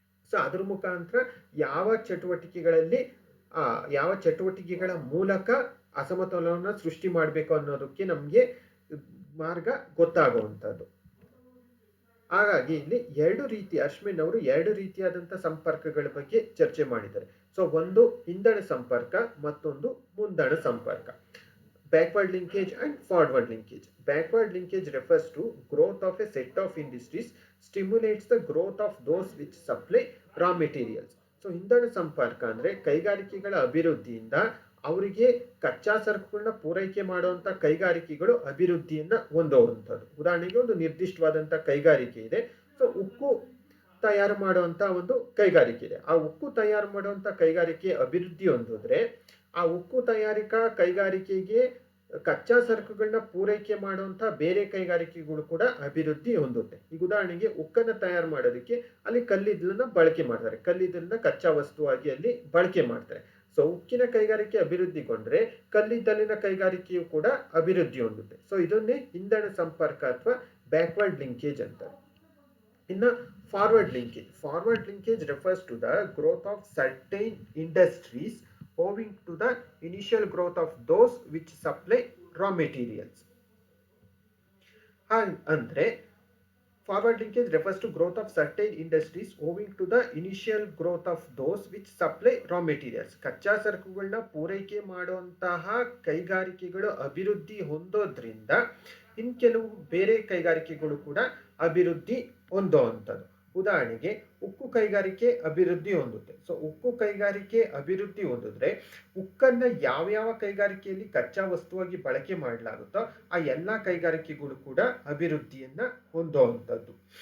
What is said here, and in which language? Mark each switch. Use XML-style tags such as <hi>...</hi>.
<kn>So ಅದ್ರ ಮುಖಾಂತರ ಯಾವ ಚಟುವಟಿಕೆಗಳಲ್ಲಿ ಯಾವ ಚಟುವಟಿಕೆಗಳ ಮೂಲಕ ಅಸಮತೋಲನವನ್ನು ಸೃಷ್ಟಿ ಮಾಡಬೇಕು ಅನ್ನೋದಕ್ಕೆ ನಮಗೆ ಮಾರ್ಗ ಗೊತ್ತಾಗುವಂಥದ್ದು. ಹಾಗಾಗಿ ಇಲ್ಲಿ ಅಶ್ವಿನ್ ಅವರು ಎರಡು ರೀತಿಯಾದಂಥ ಸಂಪರ್ಕಗಳ ಬಗ್ಗೆ ಚರ್ಚೆ ಮಾಡಿದ್ದಾರೆ. ಸೊ ಒಂದು ಇಂಧನ ಸಂಪರ್ಕ, ಮತ್ತೊಂದು ಮುಂದಣ ಸಂಪರ್ಕ.</kn> <en>Backward linkage and forward linkage. Backward linkage refers to growth of a set of industries, stimulates the growth of those which supply raw materials.</en> <kn>So ಇಂಧನ ಸಂಪರ್ಕ ಅಂದ್ರೆ ಕೈಗಾರಿಕೆಗಳ ಅಭಿವೃದ್ಧಿಯಿಂದ ಅವರಿಗೆ ಕಚ್ಚಾ ಸರಕುಗಳನ್ನ ಪೂರೈಕೆ ಮಾಡುವಂತ ಕೈಗಾರಿಕೆಗಳು ಅಭಿವೃದ್ಧಿಯನ್ನ ಹೊಂದುವಂಥದ್ದು. ಉದಾಹರಣೆಗೆ ಒಂದು ನಿರ್ದಿಷ್ಟವಾದಂತ ಕೈಗಾರಿಕೆ ಇದೆ. ಸೊ ಉಕ್ಕು ತಯಾರು ಮಾಡುವಂತ ಒಂದು ಕೈಗಾರಿಕೆ ಇದೆ. ಆ ಉಕ್ಕು ತಯಾರು ಮಾಡುವಂತ ಕೈಗಾರಿಕೆ ಅಭಿವೃದ್ಧಿ ಹೊಂದಿದ್ರೆ ಆ ಉಕ್ಕು ತಯಾರಿಕಾ ಕೈಗಾರಿಕೆಗೆ ಕಚ್ಚಾ ಸರಕುಗಳನ್ನ ಪೂರೈಕೆ ಮಾಡುವಂತ ಬೇರೆ ಕೈಗಾರಿಕೆಗಳು ಕೂಡ ಅಭಿವೃದ್ಧಿ ಹೊಂದುತ್ತೆ. ಈಗ ಉದಾಹರಣೆಗೆ ಉಕ್ಕನ್ನ ತಯಾರು ಮಾಡೋದಕ್ಕೆ ಅಲ್ಲಿ ಕಲ್ಲಿದ್ದಲನ್ನ ಬಳಕೆ ಮಾಡ್ತಾರೆ. ಕಲ್ಲಿದ್ದಲನ್ನ ಕಚ್ಚಾ ವಸ್ತುವಾಗಿ ಅಲ್ಲಿ ಬಳಕೆ ಮಾಡ್ತಾರೆ. ಸೊ ಉಕ್ಕಿನ ಕೈಗಾರಿಕೆ ಅಭಿವೃದ್ಧಿಗೊಂಡ್ರೆ ಕಲ್ಲಿದ್ದಲಿನ ಕೈಗಾರಿಕೆಯು ಕೂಡ ಅಭಿವೃದ್ಧಿ ಹೊಂದುತ್ತೆ. ಸೊ ಇದನ್ನೇ ಇಂಧನ ಸಂಪರ್ಕ ಅಥವಾ ಬ್ಯಾಕ್ವರ್ಡ್ ಲಿಂಕೇಜ್ ಅಂತಾರೆ. ಇನ್ನು</kn> <en>Forward linkage refers to the growth of certain industries owing to the initial growth of those which supply raw materials.</en> <kn>ಅಂದ್ರೆ</kn> <en>forward linkage refers to growth of certain industries owing to the initial growth of those which supply raw materials.</en> <kn>ಕಚ್ಚಾ ಸರಕುಗಳನ್ನ ಪೂರೈಕೆ ಮಾಡುವಂತಹ ಕೈಗಾರಿಕೆಗಳು ಅಭಿವೃದ್ಧಿ ಹೊಂದೋದ್ರಿಂದ ಇನ್ ಕೆಲವು ಬೇರೆ ಕೈಗಾರಿಕೆಗಳು ಕೂಡ ಅಭಿವೃದ್ಧಿ ಹೊಂದುವಂಥದ್ದು. ಉದಾಹರಣೆಗೆ ಉಕ್ಕು ಕೈಗಾರಿಕೆ ಅಭಿವೃದ್ಧಿ ಹೊಂದುತ್ತೆ. ಸೊ ಉಕ್ಕು ಕೈಗಾರಿಕೆ ಅಭಿವೃದ್ಧಿ ಹೊಂದಿದ್ರೆ ಉಕ್ಕನ್ನ ಯಾವ ಕೈಗಾರಿಕೆಯಲ್ಲಿ ಕಚ್ಚಾ ವಸ್ತುವಾಗಿ ಬಳಕೆ ಮಾಡಲಾಗುತ್ತೋ ಆ ಎಲ್ಲ ಕೈಗಾರಿಕೆಗಳು ಕೂಡ ಅಭಿವೃದ್ಧಿಯನ್ನ ಹೊಂದುವಂಥದ್ದು.</kn>